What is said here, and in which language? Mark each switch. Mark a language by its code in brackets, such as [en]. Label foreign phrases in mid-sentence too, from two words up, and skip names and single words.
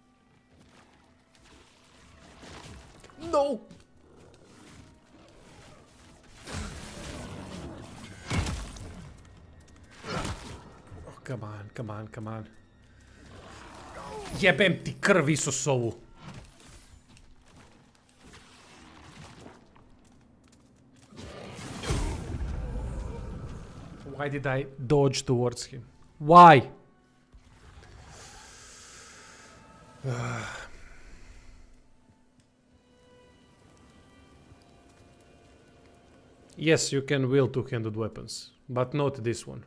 [en] No! Oh, come on. [hr] Jebem ti krv Isusovu. [en] Why did I dodge towards him? Why? Yes, you can wield 2-handed weapons, but not this one.